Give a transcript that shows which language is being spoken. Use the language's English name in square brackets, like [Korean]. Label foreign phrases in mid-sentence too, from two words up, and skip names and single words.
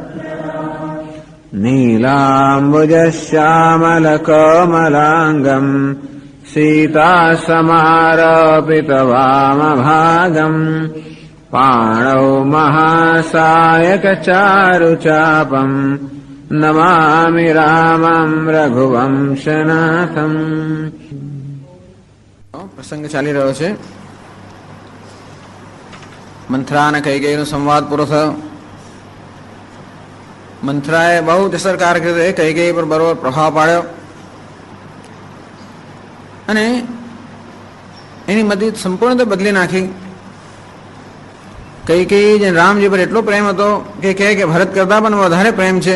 [Sanskrit] नीलाम्बुजश्यामलकोमलाङ्गम् सीतासमारोपितवामभागम् पाणौ महासायकचारुचापम् नमामि रामं रघुवंशनाथम्। [Gujarati] પ્રસંગ ચાલી રહ્યો છે। मंथरा અને કૈકેયીનો સંવાદ પૂરો થયો। મંથરાએ બહુ જ અસરકારક રીતે કૈકેયી પર બરોબર પ્રભાવ પાડ્યો અને એની મતિ સંપૂર્ણ રીતે બદલી નાખી। કૈકેયી જે રામજી પર એટલો પ્રેમ હતો કે કહે કે ભરત કરતા પણ વધારે પ્રેમ છે।